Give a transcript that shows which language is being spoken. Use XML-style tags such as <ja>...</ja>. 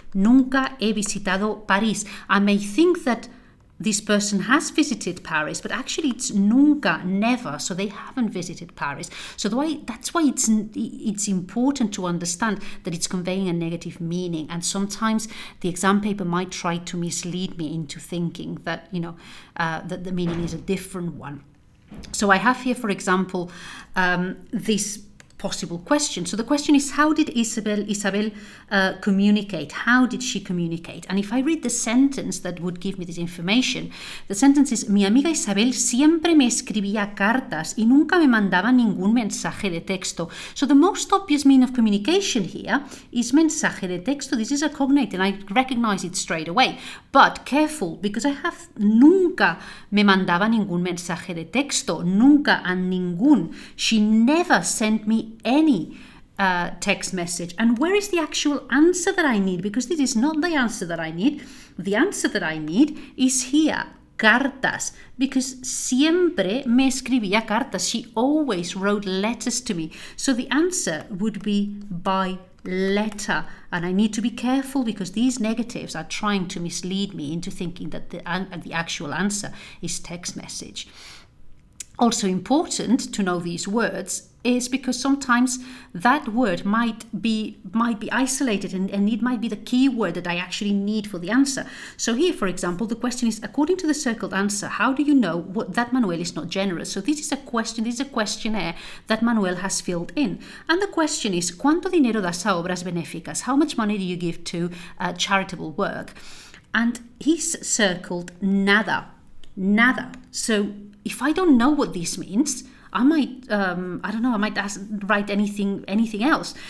<es>Nunca he visitado París.</es> <en>I may think that this person has visited Paris, but actually it's nunca, never, so they haven't visited Paris. So that's why it's important to understand that it's conveying a negative meaning. And sometimes the exam paper might try to mislead me into thinking that, that the meaning is a different one. So I have here, for example, this possible question. So the question is, how did Isabel communicate? How did she communicate? And if I read the sentence that would give me this information, the sentence is,</en> <es>mi amiga Isabel siempre me escribía cartas y nunca me mandaba ningún mensaje de texto.</es> <en>So the most obvious mean of communication here is</en> <es>mensaje de texto.</es> <en>This is a cognate and I recognize it straight away. But careful, because I have</en> <es>nunca me mandaba ningún mensaje de texto. Nunca and ningún.</es> <en>She never sent me any text message. And where is the actual answer that I need? Because this is not the answer that I need. The answer that I need is here, cartas, because</en> <es>siempre me escribía cartas.</es> <en>She always wrote letters to me. So the answer would be by letter. And I need to be careful because these negatives are trying to mislead me into thinking that the actual answer is text message. Also important to know these words is because sometimes that word might be isolated and it might be the key word that I actually need for the answer. So here, for example, the question is, according to the circled answer, how do you know that Manuel is not generous? So this is a questionnaire that Manuel has filled in. And the question is,</en> <es>¿Cuánto dinero das a obras benéficas?</es> <en>How much money do you give to charitable work? And he's circled nada. So if I don't know what this means, I might, write anything else.</en>